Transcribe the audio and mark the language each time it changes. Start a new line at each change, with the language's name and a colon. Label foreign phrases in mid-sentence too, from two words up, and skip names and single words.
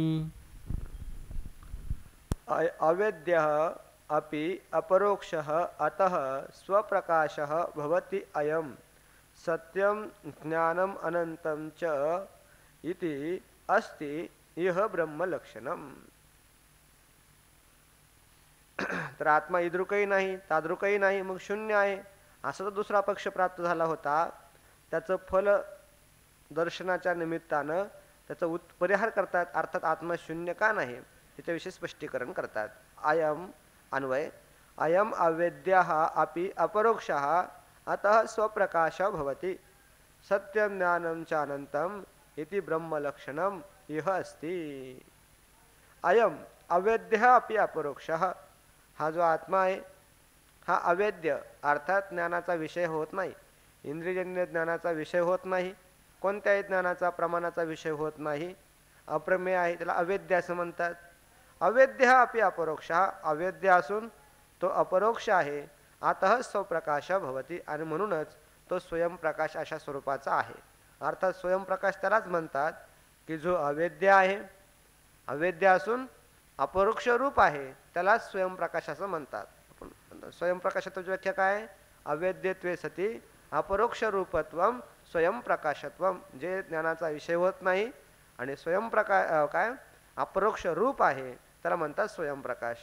Sanskrit: अवेद्यः अपि अपरोक्षः अतः स्वप्रकाशः भवति अयं सत्यं ज्ञानम् अनन्तं च इति अस्ति इह ब्रह्मलक्षणम्.
Marathi: तर आत्मा इद्रुकही नाही ताद्रुकही नाही मग शून्य आहे असा तो दुसरा पक्ष प्राप्त झाला होता. त्याचं फल दर्शनाच्या निमित्तानं त्याचं परिहार करतात, अर्थात आत्मा शून्य का नाही त्याच्याविषयी स्पष्टीकरण करतात.
Sanskrit: अयम अन्वय अयम अवेद्यः अपि अपरोक्षः अतः स्वप्रकाशः भवति सत्यं ज्ञानं च अनन्तम् इति ब्रह्मलक्षणम् इह अस्ति. अयम अवेद्यः अपि अपरोक्षः,
Marathi: हा जो आत्मा आहे हा अवेद्य अर्थात ज्ञानाचा विषय होत नाही, इंद्रियजन्य ज्ञानाचा विषय होत नाही, कोणत्याही ज्ञानाचा प्रमाणाचा विषय होत नाही अप्रमेय आहे त्याला अवेद्य असं म्हणतात. अवेद्य हा
Sanskrit: अपि अपरोक्ष,
Marathi: हा अवेद्य असून तो अपरोक्ष आहे.
Sanskrit: अतः स्वप्रकाश भवती,
Marathi: आणि म्हणूनच तो स्वयंप्रकाश अशा स्वरूपाचा आहे. अर्थात स्वयंप्रकाश त्यालाच म्हणतात की जो अवेद्य आहे, अवेद्य असून अपरोक्ष रूप आहे, त्याला स्वयंप्रकाश असं म्हणतात. स्वयंप्रकाशाची व्याख्या काय?
Sanskrit: अवेद्यत्वे सती अपरोक्ष रूपत्वम स्वयंप्रकाशत्वम,
Marathi: जे ज्ञानाचा विषय होत नाही आणि काय अपरोक्ष रूप आहे त्याला म्हणतात स्वयंप्रकाश.